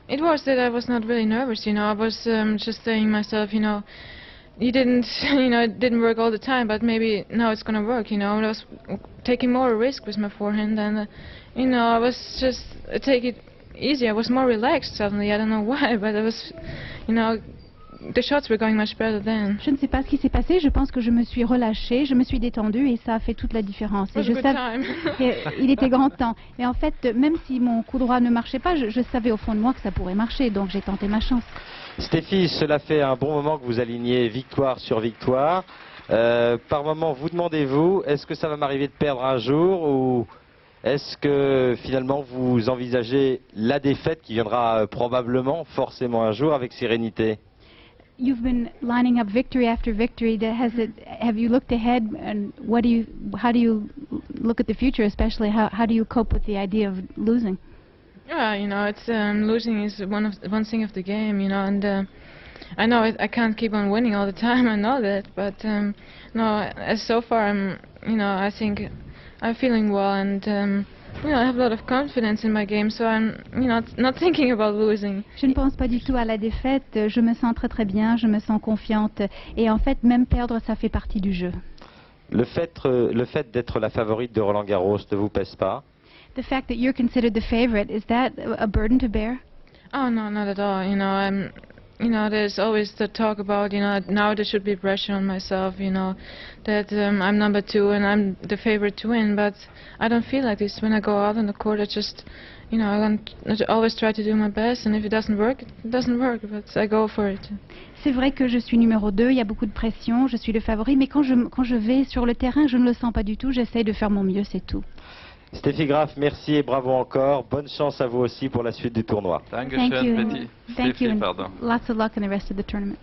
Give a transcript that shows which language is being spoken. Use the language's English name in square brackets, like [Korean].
[English] It was that I was not really nervous, you know. I was just saying to myself, you know, you didn't, you know, it didn't work all the time, but maybe now it's going to work, you know. I was taking more risk with my forehand, and, you know, I was just take it easy. I was more relaxed suddenly. I don't know why, but I was, you know, the shots were going much better then. [French] Je ne sais pas ce qui s'est passé, je pense que je me suis relâchée, je me suis détendue et ça a fait toute la différence. Et je savais il était grand temps. Et en fait, même si mon coup droit ne marchait pas, je savais au fond de moi que ça pourrait marcher, donc j'ai tenté ma chance. Steffi, cela fait un bon moment que vous alignez victoire sur victoire. Par moment, vous demandez-vous, est-ce que ça va m'arriver de perdre un jour ou est-ce que finalement vous envisagez la défaite qui viendra probablement, forcément un jour, avec sérénité? [English] You've been lining up victory after victory. Have you looked ahead, and how do you look at the future, especially how do you cope with the idea of losing? Yeah, you know, it's losing is one thing of the game, you know, and I know I can't keep on winning all the time. I know that, but no, as so far you know, I think I'm feeling well, and you know, I have a lot of confidence in my game, so I'm, you know, not thinking about losing. [French] Je ne pense pas du tout à la défaite. Je me sens très très bien. Je me sens confiante. Et en fait, même perdre, ça fait partie du jeu. Le fait d'être la favorite de Roland Garros ne vous pèse pas? [English] The fact that you're considered the favorite, is that a burden to bear? Oh no, not at all. You know, you know, there's always the talk about, you know, now there should be pressure on myself, you know, that I'm number 2 and I'm the favorite to win, but I don't feel like this. When I go out on the court, I just, you know, I always try to do my best, and if it doesn't work, it doesn't work, but I go for it. [French] C'est vrai que je suis numéro 2, il y a beaucoup de pression, je suis le favori, mais quand je vais sur le terrain, je ne le sens pas du tout, j'essaye de faire mon mieux, c'est tout. Steffi Graf, merci et bravo encore. Bonne chance à vous aussi pour la suite du tournoi. [English] Thank you. Thank you, and lots of luck in the rest of the tournament.